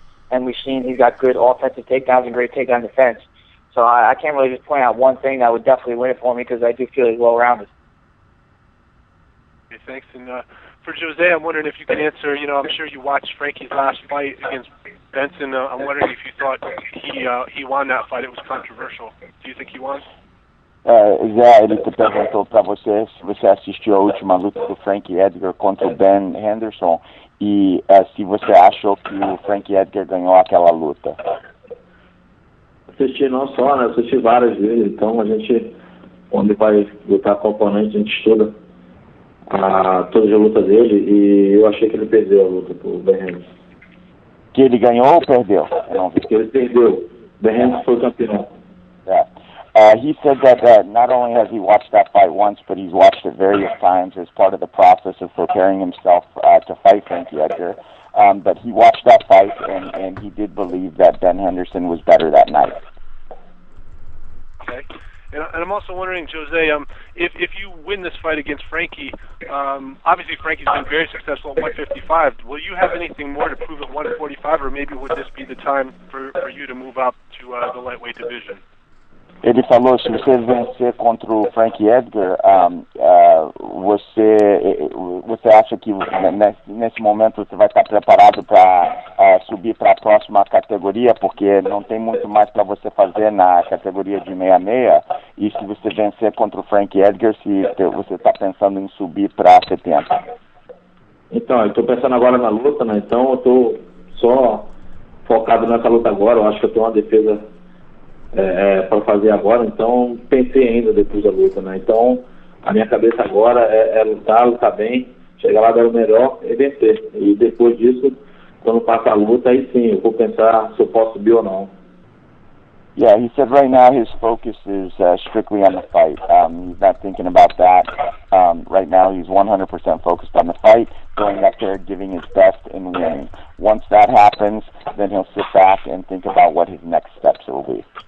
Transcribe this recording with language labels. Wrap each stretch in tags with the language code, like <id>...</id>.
<en>And we've seen he's got good offensive takedowns and great takedown defense. So I can't really just point out one thing that would definitely win it for me because I do feel he's well-rounded. Okay, thanks. And for Jose, I'm wondering if you can answer, I'm sure you watched Frankie's last fight against Benson. I'm wondering if you thought he won that fight. It was controversial. Do you think he won?</en> <pt>Zé, ele te perguntou para você se você assistiu a última luta do Frank Edgar contra o Ben Henderson e se você achou que o Frank Edgar ganhou aquela luta. Assisti não só, né? Assisti várias vezes. Então a gente, quando vai lutar com o oponente, a gente estuda. todas as lutas dele e eu achei que ele perdeu a luta pro Ben Henderson. Que ele ganhou ou perdeu? Eu não vi. Que ele perdeu. Ben Henderson foi campeão.</pt> <en>Yeah. He said that not only has he watched that fight once, but he's watched it various times as part of the process of preparing himself to fight Frankie Edgar. But he watched that fight, and he did believe that Ben Henderson was better that night. Okay. And I'm also wondering, Jose, if you win this fight against Frankie, obviously Frankie's been very successful at 155. Will you have anything more to prove at 145, or maybe would this be the time for you to move up to the lightweight division?</en> <pt>Ele falou, se você vencer contra o Frankie Edgar, você acha que nesse momento você vai estar preparado para subir para a próxima categoria, porque não tem muito mais para você fazer na categoria de 66, e se você vencer contra o Frankie Edgar, se você está pensando em subir para 70? Então, eu estou pensando agora na luta, né? Então eu estou só focado nessa luta agora. Eu acho que eu tenho uma defesa para fazer agora, então pensei ainda depois da luta, né? Então a minha cabeça agora é lutar bem, chegar lá, dar o melhor e vencer. E depois disso, quando passa a luta, aí sim eu vou pensar se eu posso subir ou não.</pt> <en>Yeah, he said right now his focus is strictly on the fight. He's not thinking about that. Right now he's 100% focused on the fight, going up there, giving his best, and winning. Once that happens, then he'll sit back and think about what his next steps will be.</en>